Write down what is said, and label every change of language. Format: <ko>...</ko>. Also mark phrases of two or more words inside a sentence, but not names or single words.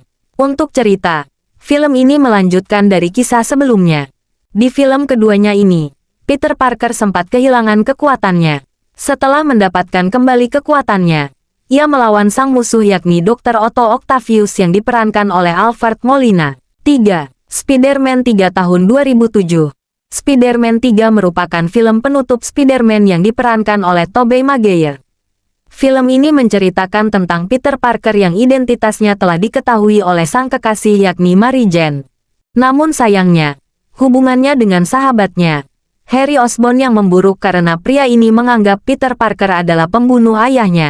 <id>Untuk cerita, film ini melanjutkan dari kisah sebelumnya. Di film keduanya ini, Peter Parker sempat kehilangan kekuatannya. Setelah mendapatkan kembali kekuatannya, ia melawan sang musuh yakni Dr. Otto Octavius yang diperankan oleh Alfred Molina. 3. Spider-Man 3 tahun 2007. Spider-Man 3 merupakan film penutup Spider-Man yang diperankan oleh Tobey Maguire. Film ini menceritakan tentang Peter Parker yang identitasnya telah diketahui oleh sang kekasih yakni Mary Jane. Namun sayangnya, hubungannya dengan sahabatnya, Harry Osborn yang memburuk karena pria ini menganggap Peter Parker adalah pembunuh ayahnya.</id>